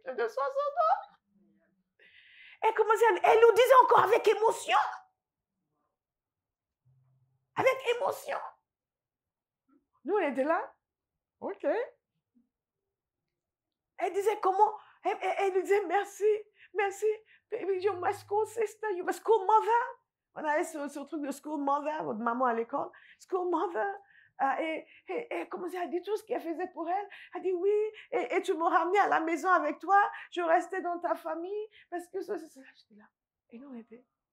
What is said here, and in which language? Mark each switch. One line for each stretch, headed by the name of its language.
French: De 60 ans? Elle nous disait encore avec émotion. Avec émotion. Nous, on était là. OK. Elle disait comment? Elle disait merci, merci.
English: You're my school sister, you're my school mother.
French: On avait ce truc de school mother, votre maman à l'école. School mother. Et elle commençait à dire tout ce qu'elle faisait pour elle. Elle dit oui, et tu m'as ramené à la maison avec toi. Je restais dans ta famille parce que ça, j'étais là. Et nous, on était.